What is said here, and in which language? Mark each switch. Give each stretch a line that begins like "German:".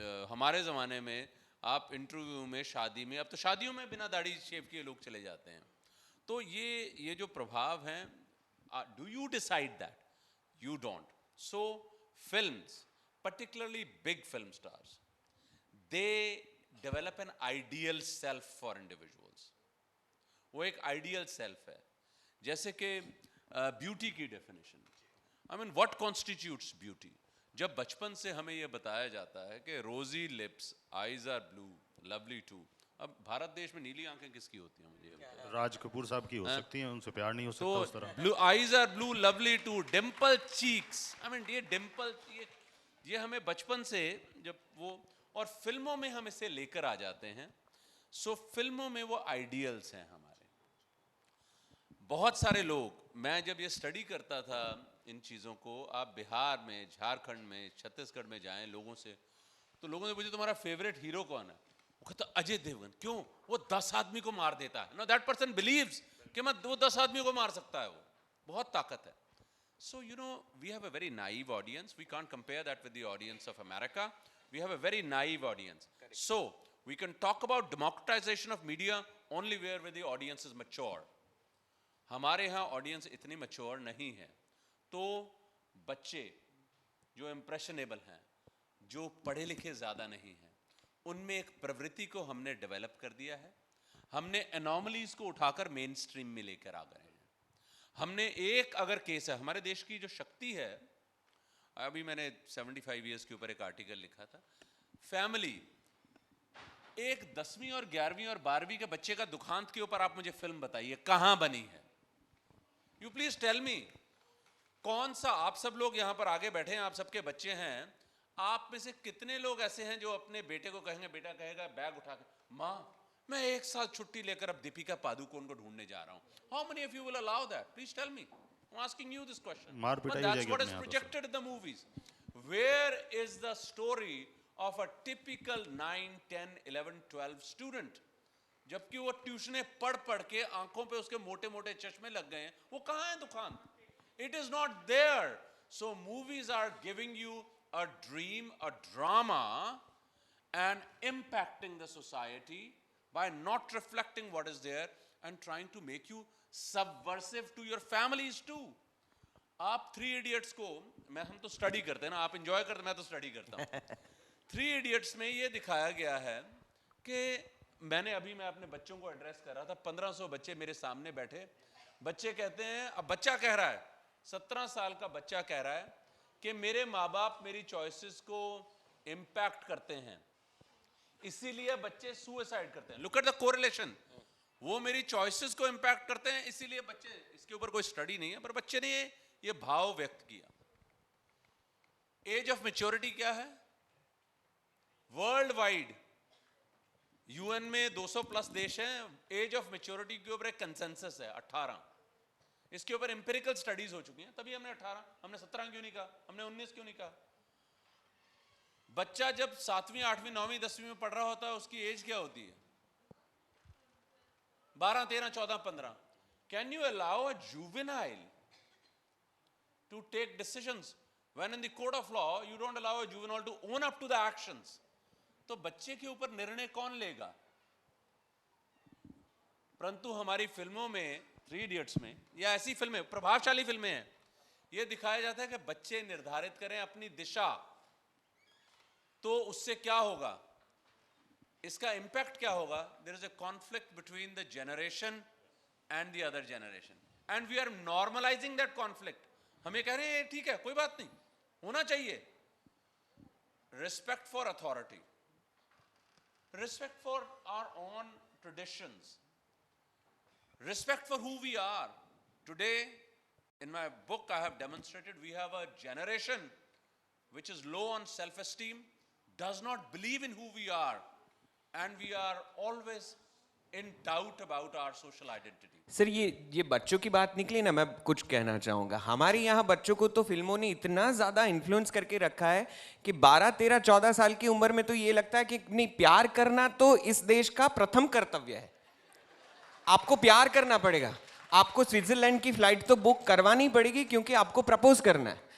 Hindi: हमारे ज़माने में आप इंटरव्यू में, शादी में, अब तो शादियों में बिना दाढ़ी शेव किए लोग चले जाते हैं। तो ये जो प्रभाव हैं,
English: Do you decide that? You don't. So films, particularly big film stars, they develop an ideal self for individuals.
Hindi: वो एक ideal self है। जैसे कि ब्यूटी की definition,
English: I mean, what constitutes beauty?
Hindi: जब बचपन से हमें ये बताया जाता है कि
English: Rosy lips, eyes are blue, lovely too.
Hindi: अब भारत देश में नीली आंखें किसकी होती हैं? मुझे राज कपूर साहब की हो सकती हैं, उनसे प्यार नहीं हो सकता तो उस तरह।
English: Blue eyes are blue, lovely too, dimple cheeks. I mean,
Hindi: ये डिम्पल, ये हमें बचपन से जब वो, और फिल्मों में हम इसे लेकर आ जाते हैं। सो फिल्मों में वो आइडियल्स हैं हमारे। बहुत सारे लोग, मैं जब ये स्टडी करता था इन चीज़ों को, आप बिहार में, झारखंड में, छत्तीसगढ़ में जाएं लोगों से, तो लोगों ने पूछा तुम्हारा फेवरेट हीरो कौन है? वो कहता अजय देवगन। क्यों? वो 10 आदमी को मार देता है।
English: no, that person believes
Hindi: कि मैं वो 10 आदमी को मार सकता है, वो बहुत ताकत है।
English: So, we have a very naive audience. We can't compare that with the audience of America. We have a very naive audience. Correct. So, we can talk about democratization of media only where the audience is mature.
Hindi: हमारे यहाँ audience इतनी mature नहीं है। तो बच्चे जो impressionable हैं, जो पढ़े लिखे ज़्यादा नहीं हैं, उनमें एक प्रवृत्ति को हमने डेवलप कर दिया है। हमने anomalies को उठाकर मेन स्ट्रीम में लेकर आ गए हैं। हमने एक अगर केस है, हमारे देश की जो शक्ति है, अभी मैंने 75 इयर्स के ऊपर एक आर्टिकल लिखा था, फैमिली, एक 10वीं और 11वीं और 12वीं के बच्चे का दुखांत के ऊपर आप मुझे फिल्म बताइए कहां बनी है?
English: you please tell me,
Hindi: कौन सा, आप सब लोग यहां पर आगे बैठे हैं, आप सबके बच्चे हैं, आप में से कितने लोग ऐसे हैं जो अपने बेटे को कहेंगे, बेटा कहेगा बैग उठा के, माँ मैं 1 साल छुट्टी लेकर अब दीपिका पादुकोण को ढूंढने जा रहा हूं?
English: How many of you will allow that? Please tell me. I'm asking you this question. But that's what is projected in the movies. Where is the story of a typical 9, 10, 11, 12 student?
Hindi: जबकि वो ट्यूशने पढ़ के आंखों पे उसके मोटे मोटे चश्मे लग गए हैं, वो कहाँ है दुकान?
English: It is not there. So movies are giving you a dream, a drama, and impacting the society by not reflecting what is there and trying to make you subversive to your families too.
Hindi: आप 3 Idiots को, हम तो study करते हैं ना, आप enjoy करते हैं, मैं तो स्टडी करता हूँ। 3 Idiots में ये दिखाया गया है कि मैं अपने बच्चों को एड्रेस कर रहा था, 1500 बच्चे मेरे सामने बैठे, बच्चे कहते हैं, अब बच्चा कह रहा है, 17 साल का बच्चा कह रहा है कि मेरे माँ बाप मेरी चॉइसेस को इम्पैक्ट करते हैं, इसीलिए बच्चे सुसाइड करते हैं।
English: look at the correlation,
Hindi: वो मेरी चॉइसेस को इम्पैक्ट करते हैं इसीलिए बच्चे, इसके ऊपर कोई स्टडी नहीं है, पर बच्चे ने ये भाव व्यक्त किया। एज ऑफ मैच्योरिटी क्या है? वर्ल्ड वाइड यूएन में 200 प्लस देश हैं, एज ऑफ मैच्योरिटी के ऊपर एक कंसेंसस है 18। इसके ऊपर एम्पिरिकल स्टडीज हो चुकी हैं, तभी हमने 18, हमने 17 क्यों नहीं कहा, हमने 19 क्यों नहीं कहा? बच्चा जब 7वीं 8वीं 9वीं 10वीं में पढ़ रहा होता है, उसकी एज क्या होती है? 12 13 14 15.
English: Can you allow a juvenile to take decisions when in the code of law you don't allow a juvenile to own up to the actions?
Hindi: तो बच्चे के ऊपर निर्णय कौन लेगा? परंतु हमारी फिल्मों में, 3 इडियट्स में या ऐसी फिल्में, प्रभावशाली फिल्में हैं, यह दिखाया जाता है कि बच्चे निर्धारित करें अपनी दिशा, तो उससे क्या होगा, इसका इंपैक्ट क्या होगा?
English: There is a conflict between the generation and the other generation, and we are normalising that conflict.
Hindi: हमें कह रहे हैं ठीक है, कोई बात नहीं, होना चाहिए.
English: Respect for authority, respect for our own traditions, respect for who we are. Today, in my book, I have demonstrated we have a generation which is low on self-esteem, does not believe in who we are, and we are always in doubt about our social identity.
Hindi: Sir ये बच्चों की बात निकली ना, मैं कुछ कहना चाहूँगा. हमारे यहाँ बच्चों को तो फिल्मों ने इतना ज़्यादा इन्फ्लुएंस करके रखा है कि 12 13 14 साल की उम्र में तो ये लगता है कि नहीं, प्यार करना तो इस देश का प्रथम कर्तव्य है. आपको प्यार करना पड़ेगा, आपको स्विट्जरलैंड की फ्लाइट तो बुक करवानी पड़ेगी क्योंकि आपको प्रपोज करना है.